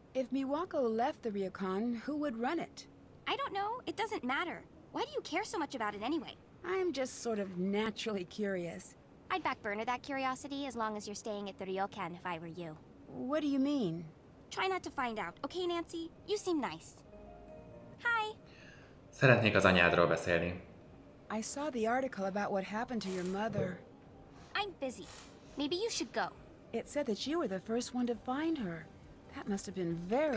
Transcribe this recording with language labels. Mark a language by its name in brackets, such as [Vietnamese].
[English] If Miwako left the Ryokan, who would run it? I don't know. It doesn't matter. Why do you care so much about it anyway? I'm just sort of naturally curious. I'd back burner that curiosity as long as you're staying at the Ryokan if I were you. What do you mean? Try not to find out, okay, Nancy? You seem nice. Hi. [Hungarian] Szeretnék az anyádról beszélni. [English] I saw the article about what happened to your mother. I'm busy. Maybe you should go. It said that you were the first one to find her. That must have been very